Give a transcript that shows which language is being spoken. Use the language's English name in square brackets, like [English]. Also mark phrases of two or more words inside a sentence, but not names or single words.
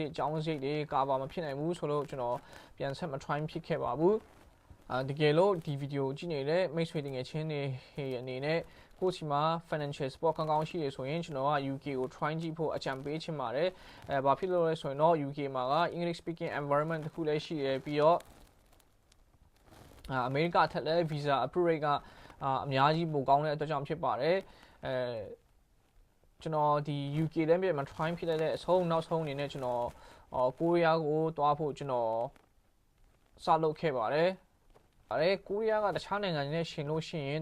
[Burmese] တ်အကြောင်းစိတ်တွေကာဗာမဖြစ်နိုင်ဘူးဆိုလို့ကျွန်တော်ပြန်ဆက်မ try ဖြစ်ခဲ့ပါဘူးတကယ်လို့ဒီဗီဒီယိုကြည့်နေတဲ့မိတ်ဆွေတကယ်ချင်းတွေအနေနဲ့ကိုစီမှာ [English] financial support [Burmese] ကောင်းကောင်းရှိရဆိုရင်ကျွန်တော်က UK ကို try ကြည့်ဖို့အကြံပေးချင်ပါတယ်ဘာဖြစ်လို့လဲဆိုရင်တော့ UK မှာက [English] English speaking environment [Burmese] တစ်ခုလည်းရှိရပြီးတော့အမေရိကထက်လည်း [English] visa approve rate [Burmese] ကအများကြီးပိုကောင်းတဲ့အတွက်ကြောင့်ဖြစ်ပါတယ် ကျွန်တော်ဒီ UK လည်းပြန်မ try ဖြစ်တဲ့အဆုံးနောက်ဆုံးအနေနဲ့ကျွန်တော်ကိုရီးယားကိုတွားဖို့ကျွန်တော်စလုပ်ခဲ့ပါတယ်ကိုရီးယားကတခြားနိုင်ငံတွေနဲ့ရှင်လို့ရှိရင်